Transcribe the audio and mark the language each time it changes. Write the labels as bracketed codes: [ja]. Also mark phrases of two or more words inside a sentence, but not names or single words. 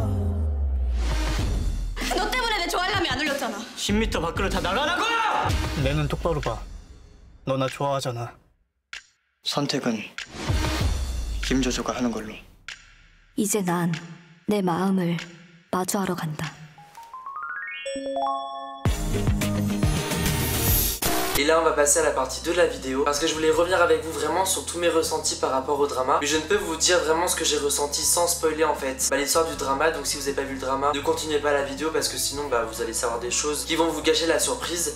[ko] 너 때문에 내 좋아할람이 안 울렸잖아. 10m 밖으로 다 나가라고! 내 눈 똑바로 봐. 너 나 좋아하잖아. 선택은 김조조가 하는 걸로. 이제 난 내 마음을 마주하러 간다. [fr] Et là on va passer à la partie 2 de la vidéo parce que je voulais revenir avec vous vraiment sur tous mes ressentis par rapport au drama. Mais je ne peux vous dire vraiment ce que j'ai ressenti sans spoiler en fait l'histoire du drama. Donc si vous n'avez pas vu le drama, ne continuez pas la vidéo parce que sinon vous allez savoir des choses qui vont vous gâcher la surprise.